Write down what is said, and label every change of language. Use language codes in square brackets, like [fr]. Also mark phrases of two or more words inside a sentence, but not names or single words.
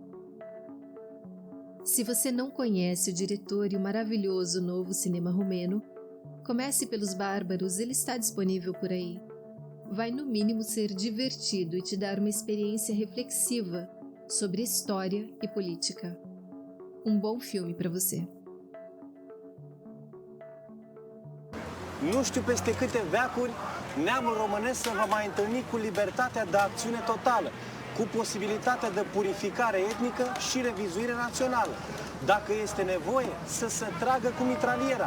[pt] Se você não conhece o diretor e o maravilhoso novo cinema romeno, comece pelos Bárbaros, ele está disponível por aí. Vai no mínimo ser divertido e te dar uma experiência reflexiva sobre história e política. Um bom filme para você. [ro] Nu știu peste câte veacuri neamul românesc se va mai întâlni cu libertatea de acțiune totală, cu posibilitatea de purificare etnică și revizuire națională. Dacă este nevoie, să se tragă cu mitraliera.